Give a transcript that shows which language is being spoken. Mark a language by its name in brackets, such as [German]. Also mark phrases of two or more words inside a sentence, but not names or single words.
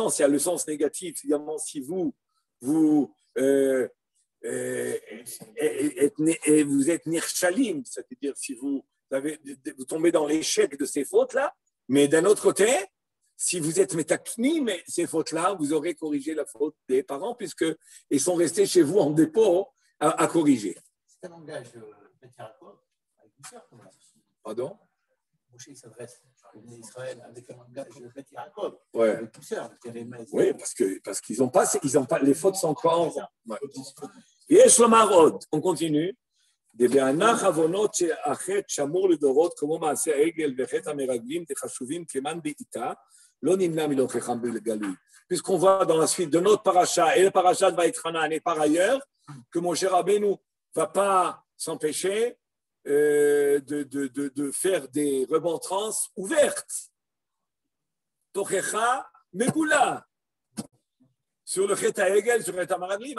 [French] Il y a le sens négatif, évidemment, si vous êtes nirchalim, c'est-à-dire si vous tombez dans l'échec de ces fautes-là, mais d'un autre côté, si vous êtes métakni, mais ces fautes-là, vous aurez corrigé la faute des parents puisqu'ils sont restés chez vous en dépôt à corriger. C'est un langage avec une sœur, comment ça? Pardon? Moshe s'adresse à Israël avec un langage de Yaakov, ouais. avec une sœur. Oui, parce qu'ils n'ont pas, les fautes sont encore. Ouais. [Hebrew] יש לומר עוד. [French] On continue. [Hebrew] דבענך עוונות שהחטא שמור לדורות כמו מעשה העגל וחטא המרגלים דחשובים כמן בעיטה, לא נמנע מלהוכיחם בגלוי. [French] Puisqu'on voit dans la suite de notre paracha et le paracha de Vaïtranan et par ailleurs que Moshe Rabbeinu ne va pas s'empêcher de faire des remontrances ouvertes. [Hebrew] תוכחה מגולה [French] sur le [Hebrew] חטא העגל, [French] sur le [Hebrew] חטא המרגלים.